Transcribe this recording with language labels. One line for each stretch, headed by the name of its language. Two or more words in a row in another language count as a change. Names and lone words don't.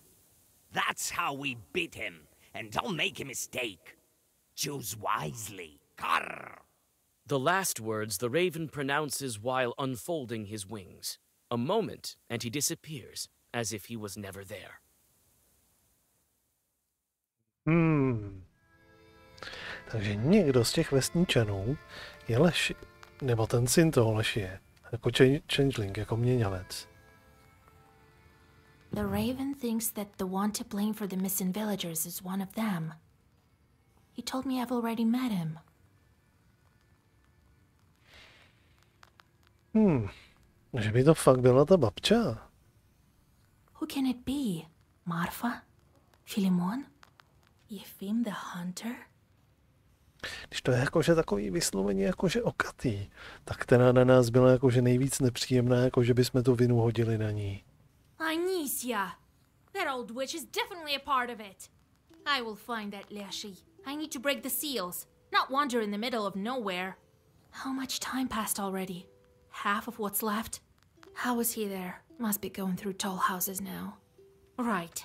English: That's how we beat him. And don't make a mistake. Choose wisely. Karr! The last words the raven pronounces while unfolding his wings. A moment, and he disappears, as if he was never there.
Czech: Takže někdo z těch vesničanů je Leši, nebo ten syn toho Leši je, jako changeling, jako měňavec.
English: The Raven thinks that the one to blame for the missing villagers is one of them. He told me I've already met him.
Czech: Že by to fakt byla ta babča.
English: Who can it be? Marfa? Philemon? Yefim the Hunter?
Czech: Když to je jakože takový vysloveně jakože okatý, tak která na nás byla jakože nejvíc nepříjemná, jakože bychom tu vinu hodili na ní.
English: Anicia! That old witch is definitely a part of it. I will find that Leshi. I need to break the seals, not wander in the middle of nowhere. How much time passed already? Half of what's left? How was he there? Must be going through tall houses now. Right.